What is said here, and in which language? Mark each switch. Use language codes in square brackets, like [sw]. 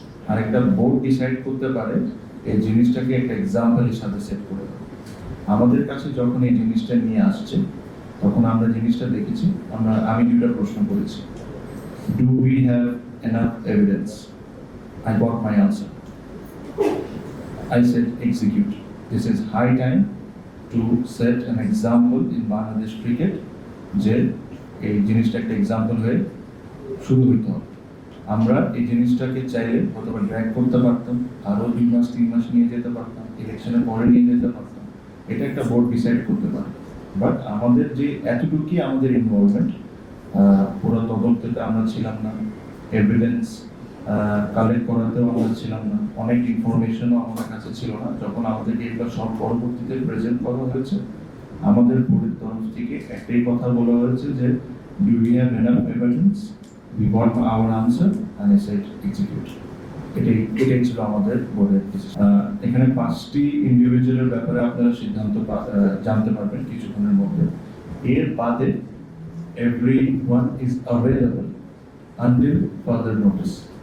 [bn] আরেকটা board decide করতে পারে এই জিনিসটাকে একটা এক্সাম্পল হিসাবে সেট করে দেবে। আমাদের কাছে যখন এই জিনিসটা নিয়ে আসছে তখন আমরা জিনিসটা দেখেছি, আমি দুটো প্রশ্ন করেছি, [en] Do we have enough evidence? I got my answer. I said execute. This is high time to set an example in Bangladesh cricket [bn] যে এই জিনিসটা একটা এক্সাম্পল হয়ে শুরু হইতে হবে। আমরা এই জিনিসটাকে চাইলে অথবা ড্র্যাগ করতে পারতাম, আরো 2 মাস 3 মাস নিয়ে যেতে পারতাম, ইলেকশনের পরে নিয়ে যেতে পারতাম, এটা একটা বোর্ড ডিসাইড করতে পারে। বাট আমাদের যে এতটুকুই আমাদের ইনভলভমেন্ট, পুরো তদন্ততে আমরা ছিলাম না, এভিডেন্স কালেক্ট করাতেও আমরা ছিলাম না, অনেক ইনফরমেশনও আমাদের কাছে ছিল না। যখন আমাদেরকে এগুলো সব পরবর্তীতে প্রেজেন্ট করা হয়েছে, আমাদের বোর্ডের তরফ থেকে একটাই কথা বলা হয়েছে যে [en] Do we have enough evidence? We got our answer and I said execute. [bn] এটাই ছিল আমাদের বোর্ডের। এখানে 5টি ইন্ডিভিজুয়ালের ব্যাপারে আপনারা সিদ্ধান্ত জানতে পারবেন কিছুক্ষণের মধ্যে। এর বাদে [en] everyone is available until further notice.